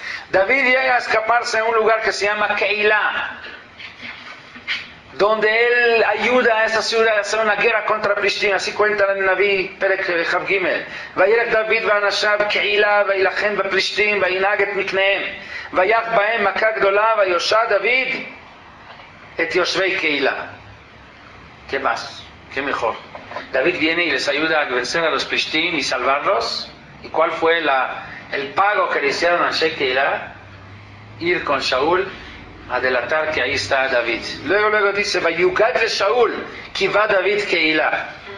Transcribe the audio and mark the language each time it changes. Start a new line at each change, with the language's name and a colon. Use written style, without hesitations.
Spanish: David llega a escaparse a un lugar que se llama Keilah, donde él ayuda a esa ciudad a hacer una guerra contra Plishtim. Así cuenta el Naví Perek Chav Gimel.
Hebrew: וילך דוד ואנשיו קהילה וילחם בפלישתים וינהג את מקניהם ויך בהם מכה גדולה ויושע דוד את יושבי קהילה.
Spanish: ¿Qué más? ¿Qué mejor? David viene y les ayuda a vencer a los Plishtim y salvarlos. ¿Y cuál fue el pago que le hicieron a Shekeila? Ir con Shaul a delatar que ahí está David. Luego dice,
Hebrew: Vayugad le Shaul, Kiva David Keila.